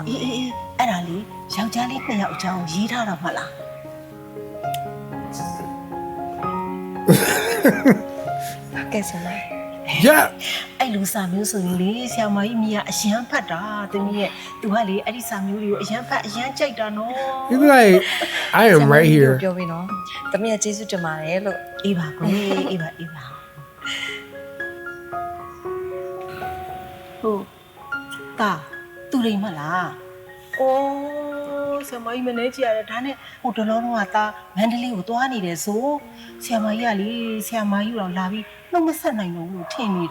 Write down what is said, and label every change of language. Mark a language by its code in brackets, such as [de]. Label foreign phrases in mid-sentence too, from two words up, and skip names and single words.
[my] အေးအဲ့ဒါလေးယောက်ျားလေး2ယောက်အကြောင်းရေးထားတာမဟုတ်လား ကဲဆရာမ [en] Yeah. [my] အဲ့လိုစာမျိုးဆိုရင်လေဆရာမကြီးမီးကအရန်ဖတ်တာသမီးရဲ့သူကလေအဲ့ဒီစာမျိုးတွေကိုအရန်ဖတ်အရန်ကြိုက်တာနော် [en] You be like, I am right here. [my] ပြောပြီးနော်သမီးရဲ့ကျေးဇူးတင်ပါတယ်လို့ အေးပါကွယ်အေးပါဟုတ်တာသူရိမ်မလားအိုးဆရာမကြီးမနေကြရတယ်ဒါနဲ့ဟိုတလုံးလုံးကသားမန္တလေးကိုသွားနေတယ်ဆိုဆရာမကြီးကလေဆရာမကြီးတော့လာပြီးနှုတ်မဆက်နိုင်တော့ဘူးထင်နေတာ